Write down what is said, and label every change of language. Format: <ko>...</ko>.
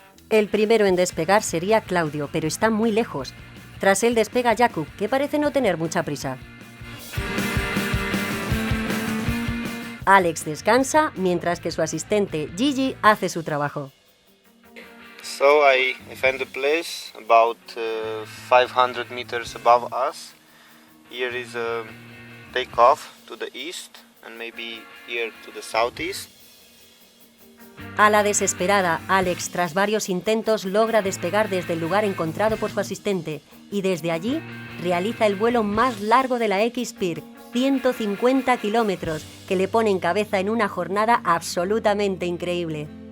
<es>El primero en despegar sería Claudio, pero está muy lejos. Tras él despega Jakub, que parece no tener mucha prisa. Alex descansa, mientras que su asistente Gigi hace su trabajo.</es> <en>So I found a place about 500 meters above us. Here is a takeoff to the east and maybe here to the southeast.</en> <es>A la desesperada, Alex, tras varios intentos, logra despegar desde el lugar encontrado por su asistente y desde allí realiza el vuelo más largo de la X-Speed, 150 kilómetros, que le pone en cabeza en una jornada absolutamente increíble.</es>